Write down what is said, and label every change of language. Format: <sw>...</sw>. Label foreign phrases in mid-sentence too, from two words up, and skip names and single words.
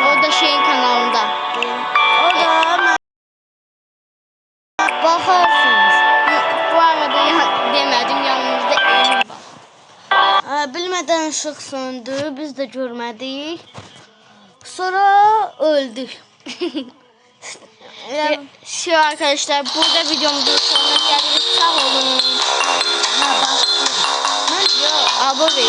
<tr>O da şeyin kanalında. Orada bakarsınız.</tr> <az>Bu arada demədim, yanımızda Emin var. Bilmədən ışıq söndü, biz də görmədik. Sonra öldük.</az> <tr>Şey arkadaşlar, burada videomuzun sonuna geldik. Sağ olun. Abone olun.</tr>